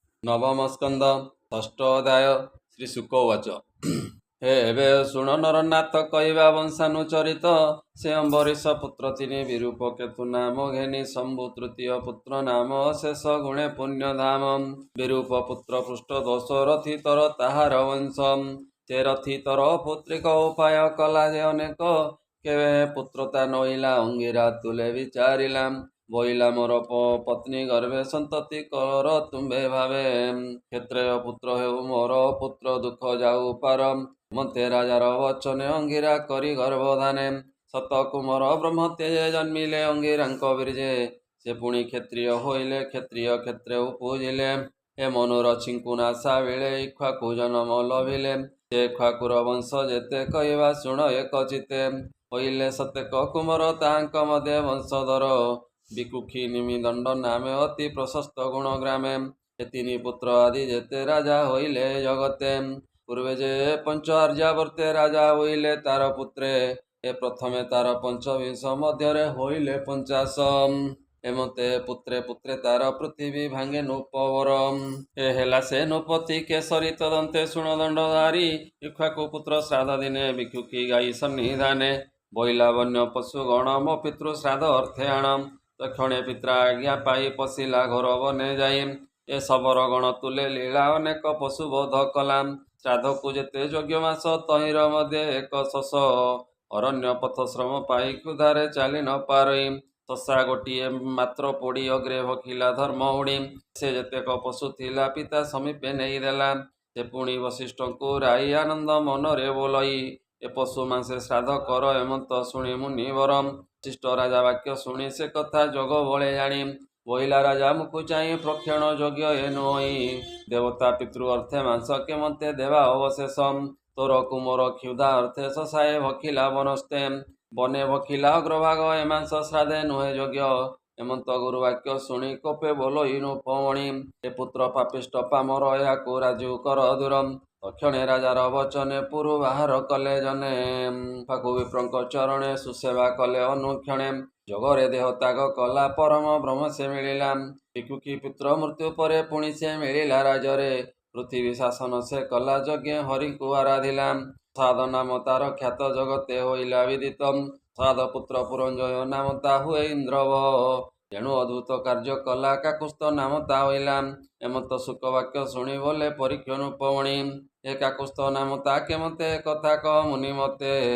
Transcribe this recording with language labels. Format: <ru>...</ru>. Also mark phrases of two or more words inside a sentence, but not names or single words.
<or>ନବମ ସ୍କନ୍ଦ ଷଷ୍ଠ ଅଧ୍ୟାୟ ଶ୍ରୀ ଶୁକ ଉବାଚ ହେ ଏବେ ଶୁଣ ନରନାଥ କହବା ବଂଶାନୁଚରିତ ସେ ଅମ୍ବରୀଶ ପୁତ୍ର ତିନି ବିରୂପ କେତୁ ନାମ ଘେନି ଶମ୍ଭୁ ତୃତୀୟ ପୁତ୍ର ନାମ ଶେଷ ଗୁଣେ ପୁଣ୍ୟ ଧାମ ବିରୂପ ପୁତ୍ର ପୃଷ୍ଠ ଦୋଷ ରଥୀ ତର ତାହାର ବଂଶ ସେ ରଥୀ ତର ପୁତ୍ରିକ ଉପାୟ କଲା ଯେ ଅନେକ କେବେ ପୁତ୍ରତା ନଈଲା ଅଙ୍ଗିରା ତୁଲେ ବିଚାରିଲା ବୋଇଲା ମୋର ପତ୍ନୀ ଗର୍ଭେ ସନ୍ତତି କର ତୁମ୍ଭେ ଭାବେ କ୍ଷେତ୍ରେୟ ପୁତ୍ର ହେଉ ମୋର ପୁତ୍ର ଦୁଖ ଯାଉ ପାର ମତେ ରାଜାର ବଚନେ ଅଙ୍ଗିରା କରି ଗର୍ଭଧାନେ ସତ କୁମର ବ୍ରହ୍ମ ତେଜେ ଜନ୍ମିଲେ ଅଙ୍ଗିରାଙ୍କ ବୀର୍ଯ୍ୟେ ସେ ପୁଣି କ୍ଷତ୍ରିୟ ହୋଇଲେ କ୍ଷତ୍ରିୟ କ୍ଷେତ୍ରେ ଉପଜିଲେ ହେ ମନୁର ଛିଙ୍କୁନାଶା ବିଲେ ଇକ୍ଷ୍ୱାକୁ ଜନ୍ମ ଲଭିଲେ ସେ ଇକ୍ଷ୍ୱାକୁର ବଂଶ ଯେତେ କହବା ଶୁଣ ଏକ ଚିତେ ହୋଇଲେ ସତେକ କୁମର ତାଙ୍କ ମଧ୍ୟ ବଂଶଧର ବିକୁକ୍ଷୀ ନିମିଦଣ୍ଡ ନାମେ ଅତି ପ୍ରଶସ୍ତ ଗୁଣ ଗ୍ରାମେ ତିନି ପୁତ୍ର ଆଦି ଯେତେ ରାଜା ହୋଇଲେ ଜଗତେ ପୂର୍ବେ ଯେ ପଞ୍ଚ ଆର୍ଯ୍ୟାବର୍ତ୍ତେ ରାଜା ହୋଇଲେ ତାର ପୁତ୍ରେ ଏ ପ୍ରଥମେ ତାର ପଞ୍ଚବିଂଶ ମଧ୍ୟ ହୋଇଲେ 50 ଏମତେ ପୁତ୍ରେ ପୁତ୍ରେ ତାର ପୃଥ୍ୱୀ ଭାଙ୍ଗେ ନୃପବର ଏ ହେଲା ସେ ନୃପତି କେସରୀ ତଦନ୍ତେ ଶୁଣଦଣ୍ଡଧାରୀ ଇକ୍ଷ୍ୱାକୁ ପୁତ୍ର ଶ୍ରାଦ୍ଧ ଦିନେ ବିକୁକ୍ଷୀ ଗାଈ ସନ୍ନିଧାନେ ବୋଇଲା ବନ୍ୟ ପଶୁ ଗଣ ମୋ ପିତୃ ଶ୍ରାଦ୍ଧ ଅର୍ଥେ ଆଣ ତକ୍ଷଣେ ପିତ୍ରା ଆଜ୍ଞା ପାଇ ପଶିଲା ଘୋର ବନେ ଯାଇ ଏ ସବର ଗଣ ତୁଲେ ଲୀଳା ଅନେକ ପଶୁ ବୋଧ କଲା ଶ୍ରାଦ୍ଧ କୋ ଯେତେ ଯୋଗ୍ୟ ମାସ ତହିର ମଧ୍ୟ ଏକ ଶଶ ଅରଣ୍ୟ ପଥ ଶ୍ରମ ପାଇ କ୍ଷୁଧାରେ ଚାଲି ନ ପାରଇ ଶଶା ଗୋଟିଏ ମାତ୍ର ପୋଡ଼ି ଅଗ୍ରେ ଭଖିଲା ଧର୍ମ ଉଡ଼ି ସେ ଯେତେକ ପଶୁ ଥିଲା ପିତା ସମୀପେ ନହିଁ ଦେଲା ସେ ପୁଣି ବଶିଷ୍ଠ କୋ ରାଇ ଆନନ୍ଦ ମନରେ ବୋଲଇ ଏ ପଶୁ ମାସେ ଶ୍ରାଦ୍ଧ କର ଏମନ୍ତ ଶୁଣି ମୁନିବର ବଶିଷ୍ଠ ରାଜା ବାକ୍ୟ ଶୁଣି ସେ କଥା ଯୋଗ ବଳେ ଜାଣି ବୋଇଲା ରାଜା ମୁକୁ ଚାହି ପ୍ରକ୍ଷଣ ଯୋଗ୍ୟ ଏ ନଈ ଦେବତା ପିତୃ ଅର୍ଥେ ମାଂସ କେମତେ ଦେବା ଅବଶେଷ ତୋର କୁମୋର କ୍ଷୁଧା ଅର୍ଥେ ଶଶାଏ ଭଖିଲା ବନସ୍ତେ ବନେ ଭଖିଲା ଅଗ୍ରଭାଗ ଏ ମାଂସ ଶ୍ରାଦ୍ଧେ ନୁହେ ଯୋଗ୍ୟ ଏମନ୍ତ ଗୁରୁବାକ୍ୟ ଶୁଣି କୋପେ ବୋଲୋ ଇନୁ ପବଣୀ ଏ ପୁତ୍ର ପାପିଷ୍ଟ ପାମର ଯା ରାଜୁ କର ଦୂରମ ତକ୍ଷଣେ ରାଜାର ବଚନେ ପୁରୁ ବାହର କଲେ ଜନେ ଫାକୁ ବିପ୍ରଙ୍କ ଚରଣେ ସୁସେବା କଲେ ଅନୁକ୍ଷଣେ ଜଗରେ ଦେହ ତ୍ୟାଗ କଲା ପରମ ବ୍ରହ୍ମ ସେ ମିଲିଲା ବିକୁକ୍ଷୀ ପୁତ୍ର ମୃତ୍ୟୁ ପରେ ପୁଣି ସେ ମିଲିଲା ରାଜରେ ପୃଥ୍ୱୀ ଶାସନ ସେ କଲା ଯଜ୍ଞ ହରି କୋ ଆରାଧିଲା ସାଧ ନାମ ତାର ଖ୍ୟାତ ଜଗତେ ହୋଇଲା ବିଦିତ ସାଧ ପୁତ୍ର ପୁରଞ୍ଜୟ ନାମ ତା ହୁଏ ଇନ୍ଦ୍ରବ ତେଣୁ ଅଦ୍ଭୁତ କାର୍ଯ୍ୟ କଲା କାକୁସ୍ଥ ନାମ ତା ହୋଇଲା ଏମତ ଶୁକବାକ୍ୟ ଶୁଣି ବୋଲେ ପରୀକ୍ଷଣ ପବଣୀ ଏ କାକୁସ୍ଥ ନାମ ତା କେମତେ କଥା କହ ମୁନି ମତେ</or>